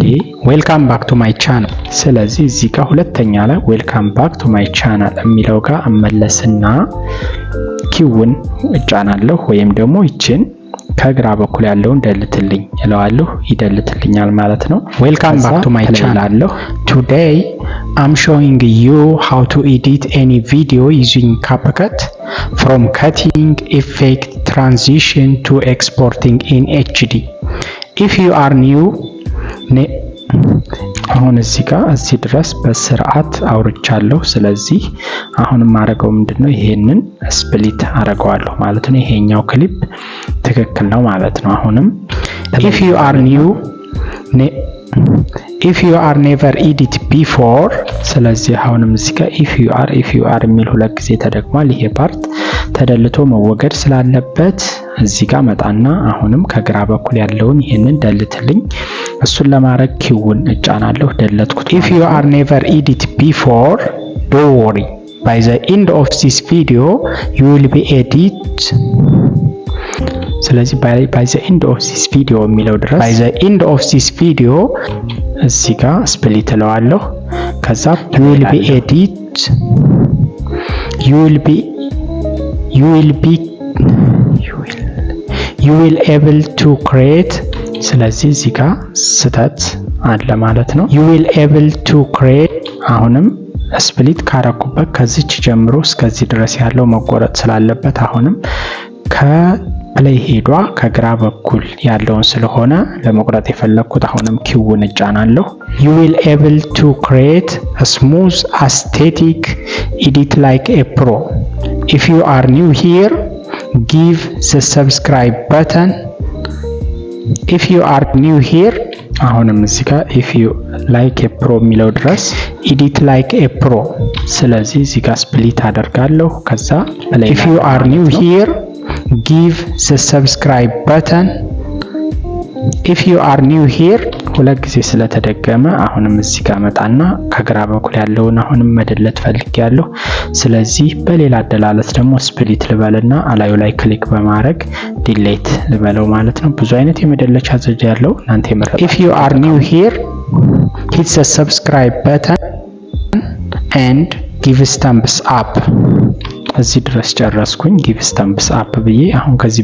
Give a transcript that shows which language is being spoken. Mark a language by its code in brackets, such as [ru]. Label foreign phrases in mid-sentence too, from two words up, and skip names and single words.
[en] Welcome back to my channel። [am] ስለዚህ እዚህ ጋር ሁለተኛ ላይ [en] welcome back to my channel [am] የሚለው ጋር እመለስና ኪውን እጫናለሁ ወይም ደግሞ ይችን ከግራ በኩል ያለውን ደልትልኝ እለዋለሁ፣ ይደልትልኛል ማለት ነው። [en] Welcome back to my channel. Today I'm showing you how to edit any video using CapCut, from cutting, effect, transition to exporting in HD. If you are new, [am] አሁን እዚህ ጋር እዚህ ድረስ በስርዓት አውርቻለሁ። ስለዚህ አሁን ማረገው ምንድነው ይሄንን ስፕሊት አረጋዋለሁ ማለት ነው። ይሄኛው ክሊፕ ትክክል ነው ማለት ነው። አሁንም [en] if you are never edit before፣ [am] ስለዚህ አሁንም እዚህ ጋር [en] if you are [am] የሚል ሁለት ጊዜ ተደግሟል። ይሄ ፓርት ተደልቶ መወገድ ስላለበት እዚህ ጋር መጣና አሁንም ከግራ በኩል ያለውን ይሄንን ደልትልኝ። እሱን ለማድረግ ኪውን እጫናለሁ፣ ደለትኩት። [en] if you are never edit before, don't worry, by the end of this video you will be edit። [am] ስለዚህ [en] by the end of this video [am] የሚለው ድረስ [en] by the end of this video [am] እዚህ ጋር ስፕሊት እለዋለሁ። ከዛ you [en] will able to create። [am] ስለዚህ እዚህ ጋር ስተት አለ ማለት ነው። you [en] will able to create። [am] አሁንም ስፕሊት ካረኩበት ከዚች ጀምሮ እስከዚህ ድረስ ያለው መቆረጥ ስላለበት አሁንም ከፕሌይ ሄዷ ከግራ በኩል ያለውን ስለሆነ ለመቁረጥ የፈለኩት አሁንም ኪውን እጫናለሁ። [en] you will able to create a smooth aesthetic edit like a pro. if you are new here, give the subscribe button. if you are new here [am] አሁንም እዚህ ጋር [en] if you like a pro [am] የሚለው ድረስ [en] edit like a pro። [am] ስለዚህ እዚህ ጋር ስፕሊት አደርጋለሁ። ከዛ [en] if you are new here, give the subscribe button if you are new here [am] ሁለት ጊዜ ስለተደገመ አሁንም እዚህ ጋር መጣና ከግራ በኩል ያለውን አሁንም መደለት ፈልጌያለሁ። ስለዚህ በሌላ አደላለስ ደግሞ ስፕሊት ልበልና አላዩ ላይ ክሊክ በማድረግ ዲሌት ልበለው ማለት ነው። ብዙ አይነት የመደለቻ ዘዴ ያለው እናንተ [en] የመረጣችሁት። if you are new here hit the subscribe button and give thumbs up [am] እዚህ ድረስ ጨረስኩኝ። [en] give thumbs up [am] ብዬ አሁን ከዚህ